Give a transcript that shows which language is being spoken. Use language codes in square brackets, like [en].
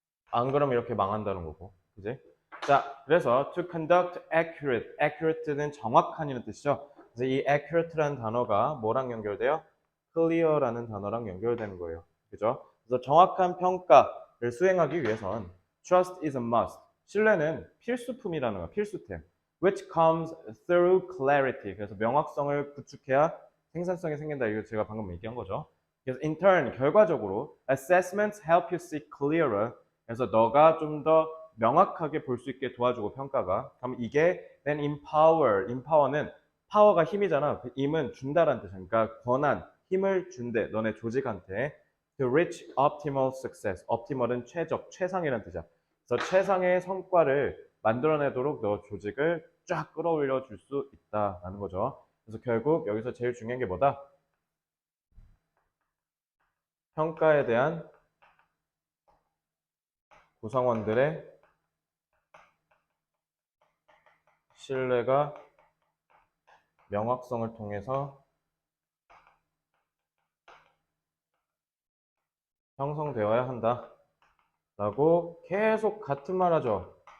[ko] 안 그러면 이렇게 망한다는 거고, 그지? 자, 그래서 [en] to conduct accurate, accurate [ko] 는 정확한이라는 뜻이죠. 그래서 이 accurate라는 단어가 뭐랑 연결돼요? clear라는 단어랑 연결되는 거예요. 그죠? 그래서 정확한 평가를 수행하기 위해선 [en] trust is a must. [ko] 신뢰는 필수품이라는 거야, 필수템. [en] which comes through clarity. [ko] 그래서 명확성을 구축해야 생산성이 생긴다. 이거 제가 방금 얘기한 거죠. 그래서 [en] in turn, [ko] 결과적으로 [en] assessments help you see clearer. [ko] 그래서 너가 좀 더 명확하게 볼 수 있게 도와주고 평가가. 그럼 이게 [en] then empower [ko] 는 파워가 힘이잖아. 그 힘은 준다라는 뜻이야. 그러니까 권한, 힘을 준대. 너네 조직한테 [en] to reach optimal success. [ko] optimal은 최적, 최상이라는 뜻이야. 그래서 최상의 성과를 만들어내도록 너 조직을 쫙 끌어올려 줄 수 있다라는 거죠. 그래서 결국 여기서 제일 중요한 게 뭐다? 평가에 대한 구성원들의 신뢰가 명확성을 통해서 형성되어야 한다 라고 계속 같은 말 하죠.